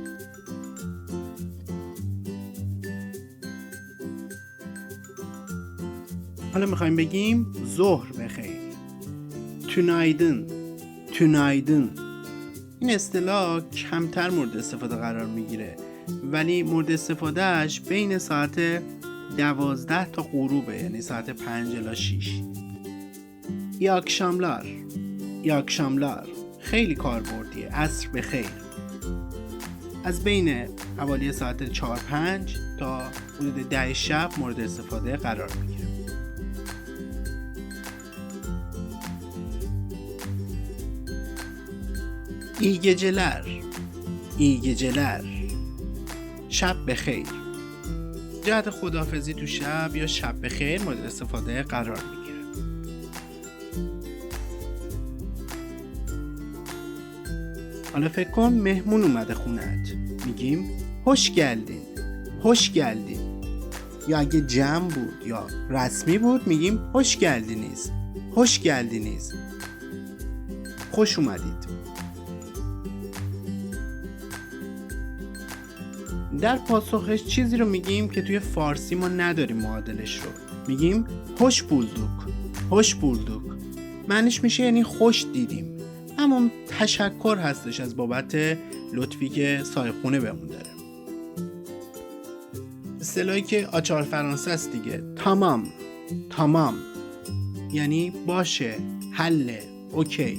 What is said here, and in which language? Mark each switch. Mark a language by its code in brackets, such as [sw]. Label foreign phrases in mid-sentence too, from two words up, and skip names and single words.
[fa] حالا میخوایم بگیم ظهر بخیر. [tr] tünaydın. tünaydın. [fa] این اصطلاح کمتر مورد استفاده قرار میگیره، ولی مورد استفادهش بین ساعت 12 تا غروبه، یعنی ساعت 5 الی 6. [tr] iyi akşamlar. iyi akşamlar. [fa] خیلی کاربردیه. عصر بخیر. از بین حوالی ساعت 4-5 تا حدود 10 شب مورد استفاده قرار میگیره. [tr] iyi geceler. iyi geceler. [fa] شب بخیر. جهت خداحافظی تو شب یا شب بخیر مورد استفاده قرار میگیره. حالا فکر کن مهمون اومده خونت، میگیم [tr] hoş geldin. hoş geldin. [fa] یا اگه جمع بود یا رسمی بود میگیم [tr] hoş geldiniz. hoş geldiniz. [fa] خوش اومدید. در پاسخش چیزی رو میگیم که توی فارسی ما نداریم معادلش رو. [tr] میگیم hoş bulduk. hoş bulduk. [fa] معنیش میشه یعنی خوش دیدیم. اما تشکر هستش از بابت لطفی که صاحب خونه بهمون داره. اصطلاحی که آچار فرانسه است دیگه. تمام. تمام یعنی باشه، حله، اوکی.